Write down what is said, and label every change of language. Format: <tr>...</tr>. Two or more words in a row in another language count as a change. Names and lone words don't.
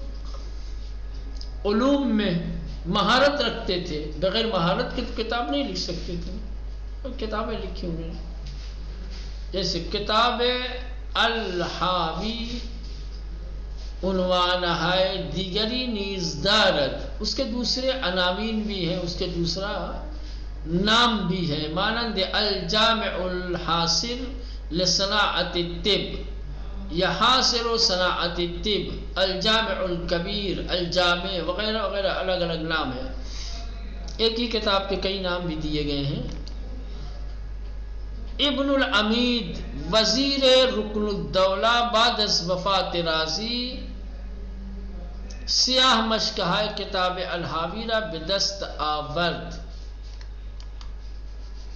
<ur>علوم میں مہارت رکھتے تھے، بغیر مہارت کی کتاب نہیں لکھ سکتے تھے، اور کتابیں لکھی انہوں نے، جیسے کتاب الحاوی</ur> <fa>عنوان ہے دیگری نیز دارت،</fa> <ur>اس کے دوسرے عناوین بھی ہیں، اس کے دوسرا نام بھی ہے، مانند الجامع الحاصل لصناعت الطب، یا حاصل و صناعت الطب، الجامع الکبیر، الجامع وغیرہ وغیرہ، الگ الگ نام ہے، ایک ہی کتاب کے کئی نام بھی دیے گئے ہیں۔</ur> <fa>ابن العمید وزیر رکن الدولہ بعد از وفات رازی سیاہ مشکہ کتاب الحاوی را بدست آورد،</fa>